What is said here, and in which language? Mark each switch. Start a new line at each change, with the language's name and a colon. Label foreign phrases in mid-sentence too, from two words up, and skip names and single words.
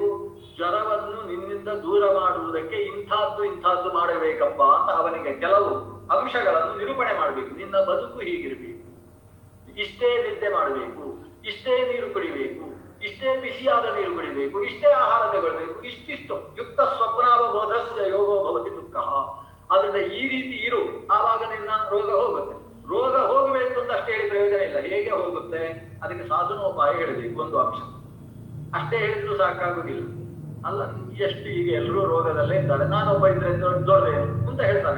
Kannada: ಜ್ವರವನ್ನು ನಿನ್ನಿಂದ ದೂರ ಮಾಡುವುದಕ್ಕೆ ಇಂಥದ್ದು ಮಾಡಬೇಕಪ್ಪ ಅಂತ ಅವನಿಗೆ ಕೆಲವು ಅಂಶಗಳನ್ನು ನಿರೂಪಣೆ ಮಾಡಬೇಕು. ನಿನ್ನ ಬದುಕು ಹೀಗಿರ್ಬೇಕು, ಇಷ್ಟೇ ನಿದ್ದೆ ಮಾಡಬೇಕು, ಇಷ್ಟೇ ನೀರು ಕುಡಿಬೇಕು, ಇಷ್ಟೇ ಬಿಸಿಯಾದ ನೀರು ಕುಡಿಬೇಕು, ಇಷ್ಟೇ ಆಹಾರ ತಗೊಳ್ಬೇಕು, ಇಷ್ಟಿಷ್ಟು
Sanskrit: ಯುಕ್ತ ಸ್ವಪ್ನಾವಬೋಧಸ್ಯ ಯೋಗೋ ಭವತಿ ದುಃಖ.
Kannada: ಆದ್ರಿಂದ ಈ ರೀತಿ ಇರು, ಆವಾಗ ನಿನ್ನ ರೋಗ ಹೋಗುತ್ತೆ. ರೋಗ ಹೋಗಬೇಕು ಅಂತ ಅಷ್ಟೇ ಹೇಳಿ ಪ್ರಯೋಜನ ಇಲ್ಲ. ಹೇಗೆ ಹೋಗುತ್ತೆ? ಅದಕ್ಕೆ ಸಾಧನೋಪಾಯ ಹೇಳಬೇಕು. ಒಂದು ಅಂಶ ಅಷ್ಟೇ ಹೇಳಿದ್ರು ಸಾಕಾಗುದಿಲ್ಲ ಅಲ್ಲ. ಎಷ್ಟು ಈಗ ಎಲ್ಲರೂ ರೋಗದಲ್ಲೇ ಇದ್ದಾರೆ, ನಾನೊಬ್ಬ ಇದ್ರೆ ದೊಡ್ಡದೇನು ಅಂತ ಹೇಳ್ತಾನೆ.